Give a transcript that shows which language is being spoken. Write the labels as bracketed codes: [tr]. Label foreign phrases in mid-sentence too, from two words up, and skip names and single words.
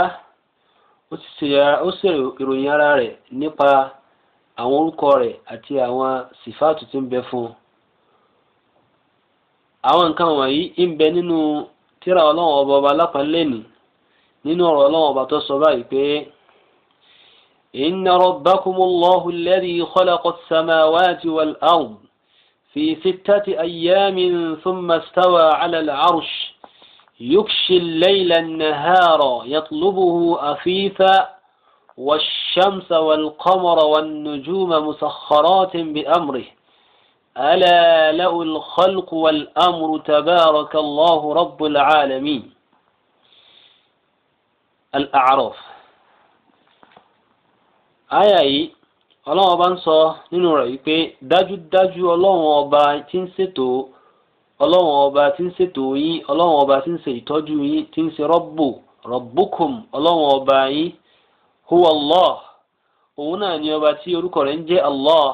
[yo] Ó sì ìròyìn ara rẹ̀ nípa àwọn orúkọ rẹ̀ àti àwọn sífàtù tí ń bẹ fún un. Àwọn nǹkan wọ̀nyí ń bẹ nínú tírà Ọlọ́run ọba lápàlẹ́nì nínú ọ̀rọ̀ Ọlọ́run ọba tó sọ báyìí pé [ar] إن ربكم الله الذي خلق السماوات والأرض في 6 أيام ثم استوى على العرش يغشي الليل النهار يطلبه أفيفا والشمس والقمر والنجوم مسخرات بأمره ألا له الخلق والأمر تبارك الله رب العالمين. الأعراف. [yo] آية Ọlọ́run ọba ń sọ nínú rẹ̀ wípé dájúdájú Ọlọ́run ọba tí ń ṣètò Ọlọ́run ọba tí ń ṣètò yín, Ọlọ́run ọba tí ń ṣe ìtọ́jú yín, tí ń ṣe Rabbukum Ọlọ́run ọba yín [ar] هو الله. [yo] Òun náà ni ọba tí orúkọ rẹ̀ ń jẹ́ Allah.